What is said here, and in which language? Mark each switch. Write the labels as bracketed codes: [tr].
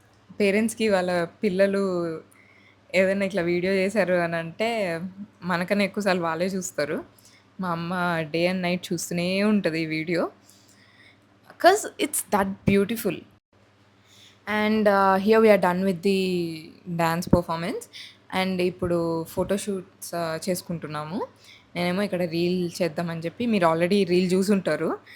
[te] పేరెంట్స్‌కి వాళ్ళ పిల్లలు ఏదైనా ఇట్లా వీడియో చేశారు అని అంటే మనకన్నా ఎక్కువ సార్లు వాళ్ళే చూస్తారు. మా అమ్మ [en] day and night [te] చూస్తూనే ఉంటది ఈ video. [en] 'Cause it's that beautiful. And here we are done with the dance performance. [te] And ఇప్పుడు ఫోటోషూట్స్ చేసుకుంటున్నాము. నేనేమో ఇక్కడ రీల్ చేద్దామని చెప్పి మీరు ఆల్రెడీ రీల్ చూసుంటారు.